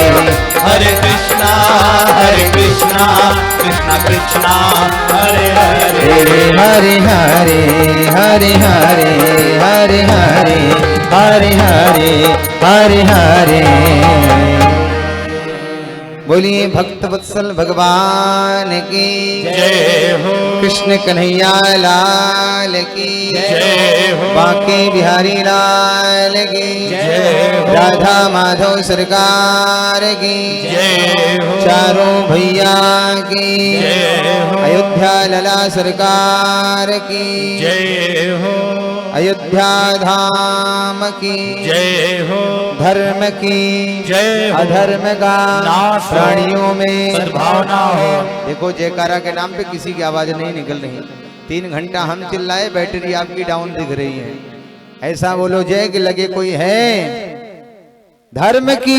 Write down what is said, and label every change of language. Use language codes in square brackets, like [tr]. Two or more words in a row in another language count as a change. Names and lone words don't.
[hi] हरे कृष्णा कृष्णा कृष्णा हरे हरे, हरे हरे हरे हरे हरे हरे हरे हरे हरे हरे। बोलिए भक्त वत्सल भगवान की जय हो, कृष्ण कन्हैया लाल की जय हो, बांके बिहारी लाल की जय हो, राधा माधव सरकार की जय हो, चारों भैया की जय हो, अयोध्या लला सरकार की जय हो, अयोध्या धाम की जय हो, धर्म की जय हो, अधर्म का नाश हो, प्राणियों में सद्भावना हो। देखो जयकारा के नाम पे किसी की आवाज नहीं निकल रही, 3 घंटा हम चिल्लाए, बैटरी आपकी डाउन दिख रही है। ऐसा बोलो जय कि लगे कोई है। धर्म की